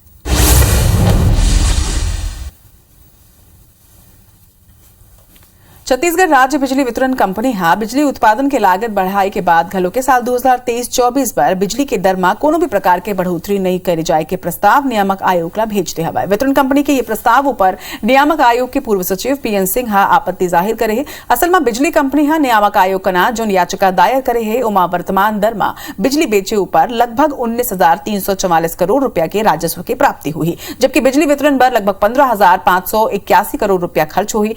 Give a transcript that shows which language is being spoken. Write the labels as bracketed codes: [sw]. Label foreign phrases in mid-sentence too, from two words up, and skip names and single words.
[hne] छत्तीसगढ़ राज्य बिजली वितरण कंपनी हा बिजली उत्पादन के लागत बढ़ाई के बाद घलो के साल 2023-24 पर बिजली के दर में कोनो भी प्रकार के बढ़ोतरी नहीं करे जाए के प्रस्ताव नियामक आयोग ला भेजते हवाए। वितरण कंपनी के ये प्रस्ताव ऊपर नियामक आयोग के पूर्व सचिव PN सिंह हा आपत्ति जाहिर करे है। असल में बिजली कंपनी हा नियामक आयोग का जो याचिका दायर करे है उमा वर्तमान दर में बिजली बेचे ऊपर लगभग 19,344 करोड़ रुपया के राजस्व की प्राप्ति हुई, जबकि बिजली वितरण पर लगभग 15,581 करोड़ रुपया खर्च हुई।